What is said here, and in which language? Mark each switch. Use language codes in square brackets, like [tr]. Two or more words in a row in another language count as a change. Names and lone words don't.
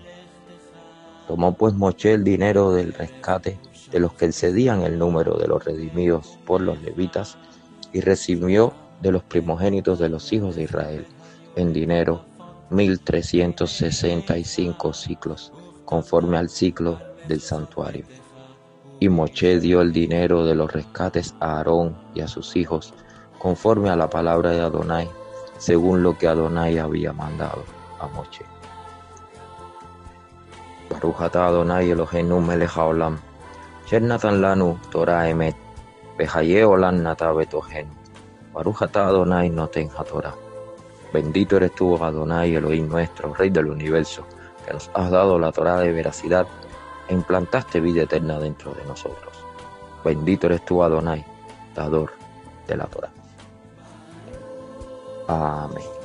[es] Tomó pues Moshe el dinero del rescate de los que excedían el número de los redimidos por los levitas, y recibió de los primogénitos de los hijos de Israel en dinero 1,365 ciclos, conforme al ciclo del santuario. Y Moshe dio el dinero de los rescates a Aarón y a sus hijos, conforme a la palabra de Adonai, según lo que Adonai había mandado a Moshe. [he] ברוך אתה אדוני אלוהינו מלך העולם אשר נתן לנו תורה אמת וחיי עולם נטע בתוכנו. ברוך אתה אדוני נותן התורה. [es] Bendito eres tú, Adonai, Elohim nuestro, Rey del universo, que nos has dado la Torah de veracidad e implantaste vida eterna dentro de nosotros. Bendito eres tú, Adonai, dador de la Torah. Amén.